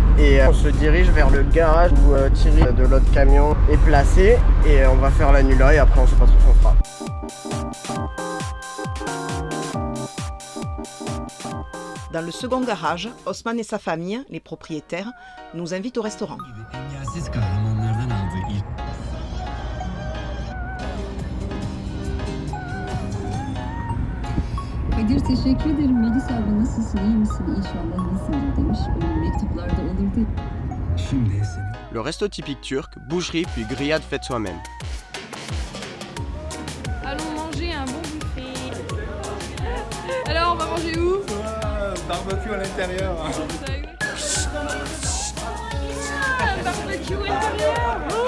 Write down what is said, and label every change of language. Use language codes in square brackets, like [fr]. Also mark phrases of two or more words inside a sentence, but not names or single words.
[fr] Et on se dirige vers le garage où Thierry de l'autre camion est placé et on va faire la nuit là et après on sait pas trop ce qu'on fera. Dans le second garage, Osman et sa famille, les propriétaires, nous invitent au restaurant. [tr] Kadir teşekkür ederim. Melis abla nasılsın? İyi misin? İnşallah iyisindir demiş. Benim mektuplarda olurdu. [fr] Le resto typique turc, boucherie puis grillade faite soi-même. Allons manger un bon buffet. Alors, on va manger où? Barbecue à l'intérieur. Barbecue à l'intérieur.